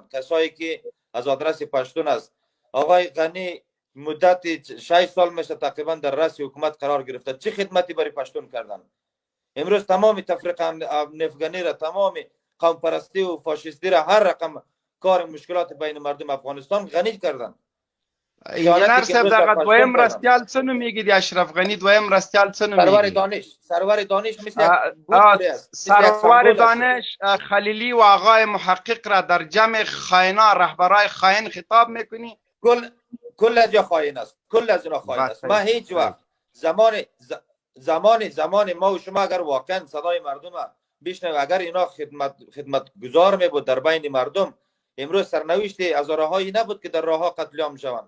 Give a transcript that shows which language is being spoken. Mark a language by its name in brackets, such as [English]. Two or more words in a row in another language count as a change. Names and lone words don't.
[Persian] کسایی که از آدرس پشتون است، آقای غنی مدت 6 سال میشه تقریبا در رأس حکومت قرار گرفته، چه خدمتی برای پشتون کردن؟ امروز تمام تفریق نفگانی را، تمام قوم پرستی و فاشisتی را، هر رقم کار مشکلات بین مردم افغانستان غنی کردن. [Pashto] انجینر صاحب در دویم رستیال څه نومیږي د اشرف غنی دویم رستیال څه نومیږي؟ سرور دانش [Persian] سرور دانش خلیلی و آقای محقق را در جمع خائنا رهبرای خائن خطاب میکنی؟ کل از جا خائن است، کل از اینا خائن است. ما هیچ وقت زمان ما و شما اگر واقعا صدای مردم بشنویم، اگر اینا خدمت گزار می بود در بین مردم، امروز سرنوشت هزارهایی نبود که در راه ها قتل عام شوند.